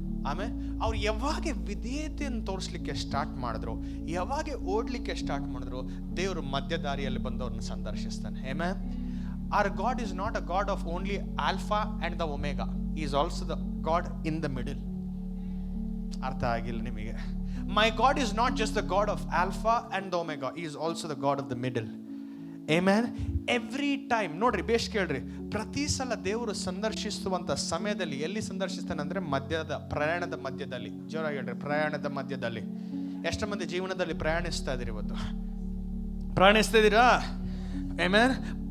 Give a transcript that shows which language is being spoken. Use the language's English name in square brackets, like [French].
[Kannada] ಆಮೇಲೆ ಅವ್ರು ಯಾವಾಗ ವಿಧೇಯತೆಯನ್ನು ತೋರಿಸ್ಲಿಕ್ಕೆ ಸ್ಟಾರ್ಟ್ ಮಾಡಿದ್ರು, ಯಾವಾಗ ಓಡ್ಲಿಕ್ಕೆ ಸ್ಟಾರ್ಟ್ ಮಾಡಿದ್ರು, ದೇವರು ಮಧ್ಯದಾರಿಯಲ್ಲಿ ಬಂದು ಅವ್ರನ್ನ ಸಂದರ್ಶಿಸ್ತಾನೆ. Amen. [English] Our God is not a God of only Alpha and the Omega. He is also the God in the middle. [Kannada] ಅರ್ಥ ಆಗಿಲ್ಲ ನಿಮಗೆ? [English] My God is not just the God of Alpha and the Omega. He is also the God of the middle. Amen. Every time [Kannada] ನೋಡ್ರಿ, ಬೇಷ್ ಕೇಳ್ರಿ, ಪ್ರತಿ ಸಲ ದೇವರು ಸಂದರ್ಶಿಸುವಂತ ಸಮಯದಲ್ಲಿ ಎಲ್ಲಿ ಸಂದರ್ಶಿಸ್ತಾನೆ ಅಂದ್ರೆ ಪ್ರಯಾಣದ ಮಧ್ಯದಲ್ಲಿ. ಜೋರಾಗಿ ಹೇಳ್ರಿ, ಪ್ರಯಾಣದ ಮಧ್ಯದಲ್ಲಿ. ಎಷ್ಟು ಮಂದಿ ಜೀವನದಲ್ಲಿ ಪ್ರಯಾಣಿಸ್ತಾ ಇದೀರಿ ಇವತ್ತು? ಪ್ರಯಾಣಿಸ್ತಾ ಇದ್ದೀರಾ? ಆಮೆನ್.